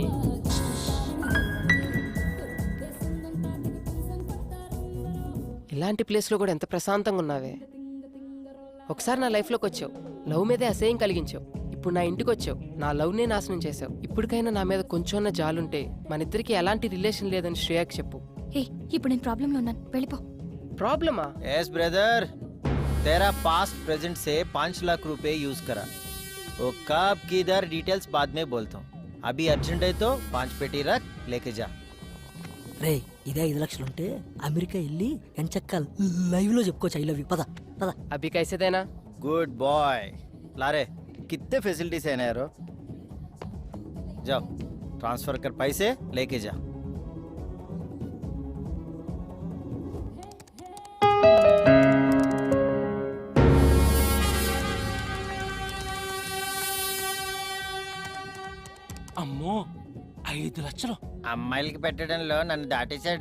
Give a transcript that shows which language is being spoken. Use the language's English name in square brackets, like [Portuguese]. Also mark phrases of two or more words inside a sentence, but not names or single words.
[Telugu] ఇలాంటి ప్లేస్లో కూడా ఎంత ప్రశాంతంగా ఉన్నావే. ఒకసారి నా లైఫ్లోకి వచ్చావు, లవ్ మీదే అసహ్యం కలిగించావు. ఇప్పుడు నా ఇంటికి వచ్చావు, నా లవ్నే నాశనం చేసావు. ఇప్పటికైనా నా మీద కొంచెం జాలుంటే మన ఇద్దరికి ఎలాంటి రిలేషన్ లేదని శ్రేయాకి చెప్పు. ఇప్పుడు నేను ప్రాబ్లంలో ఉన్నాను, వెళ్ళిపో. ప్రాబ్లమా? [English] yes brother, [Hindi] तेरा [English] past present [Hindi] से 5 लाख रुपए यूज करा. वो कब किधर डिटेल्स बाद में बोलता हूँ. अभी अर्जेंट है तो 5 पेटी रख, लेके जा. [Telugu] రే, ఇదే 5 లక్షలు ఉంటే అమెరికా వెళ్ళి ఎంచక్క లైవ్ లో చెప్పుకోవచ్చు [English] I love you. [Telugu] పద పద. [Hindi] अभी कैसे देना? [English] good boy. [Hindi] लारे कितने फैसिलिटीज है ना यारो. जाओ ट्रांसफर कर पैसे, लेके जा. [Telugu] అమ్మో, 5 లక్షలు అమ్మాయిలకి పెట్టడంలో నన్ను దాటేశాడు.